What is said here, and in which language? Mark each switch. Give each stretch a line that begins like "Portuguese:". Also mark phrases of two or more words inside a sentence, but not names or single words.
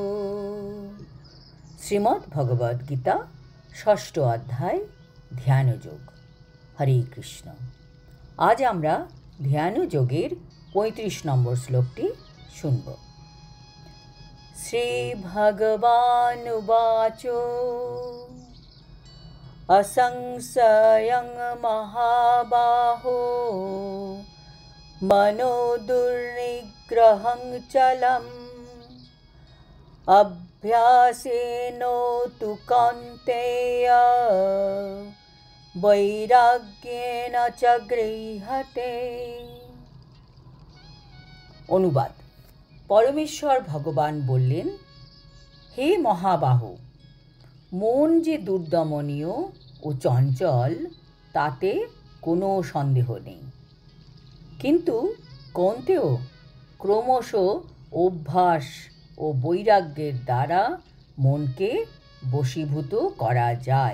Bangla: শ্রীমদ্ ভগবদ গীতা ষষ্ঠ অধ্যায় ধ্যানযোগ। হরে কৃষ্ণ। আজ আমরা ধ্যানযোগের ৩৫ নম্বর শ্লোকটি শুনব।
Sanskrit: श्री भगवान उवाच असंशयं महाबाहो मनो दुर्निग्रहं चलम् अभ्यासेनो तु कौन्तेय वैराग्येन च गृह्यते।
Bangla: অনুবাদ। পরমেশ্বর ভগবান বললেন, হে মহাবাহু, মন যে দুর্দমনীয় ও চঞ্চল তাতে কোনো সন্দেহ নেই, কিন্তু কৌন্তেয় ক্রমশ অভ্যাস ও বৈরাগ্যের দ্বারা মনকে বশীভূত করা যায়।